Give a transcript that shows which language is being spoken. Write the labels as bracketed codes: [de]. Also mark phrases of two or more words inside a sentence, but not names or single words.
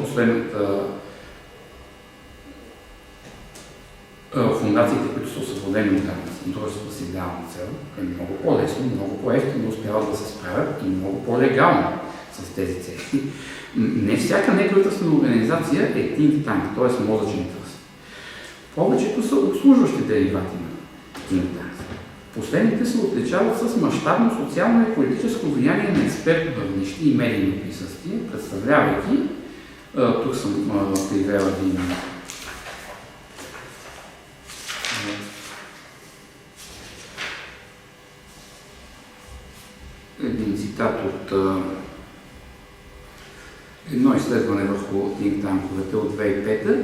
[bg] Особено последната фондациите, които са освободени от данъци, т.е. с идеална цел, е много по-лесно, много по-ефтино успяват да се справят и много по-легално с тези цели. Не всяка неправителствена организация е [en] think tank, [bg] т.е. мозъчен тръст. Повечето са обслужващи деривати на [en] think tank. [bg] Последните се отличават с мащабно социално и политическо влияние на експертно равнище и медийно присъствие, представлявайки, тук съм привела един цитат от едно изследване върху [en] think tanks [bg] от 2005.